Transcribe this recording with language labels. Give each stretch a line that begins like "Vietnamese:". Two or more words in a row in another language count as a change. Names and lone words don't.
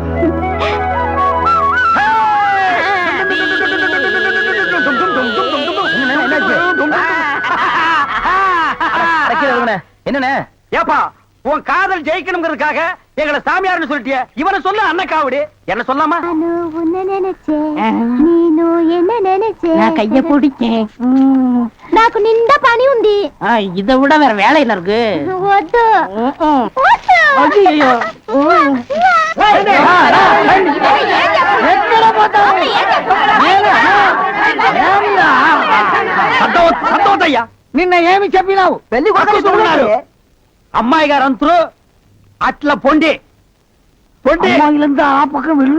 Tamil: என்ன ஏப்பா, உன் காதல் ஜெயிக்கணுங்கிறதுக்காக எங்களை சாமியார்னு சொல்லிட்டிய. இவனை சொல்ல அண்ணக்காவடி. என்ன சொல்லாமா? நான் கைய பிடிச்சேன்.
Telugu: నాకు నిండా పని ఉంది.
Tamil: இதை விட வேற வேலையில இருக்கு.
Telugu: వద్దు.
Tamil: ஐயோ,
Telugu: సంతోషయ్యా, నిన్న ఏమి చెప్పినావు? పెళ్లి కొడుకున్నారు అమ్మాయి గారు అంతరు అట్లా పొండి పొండి ఆ పక్కన వెళ్ళు.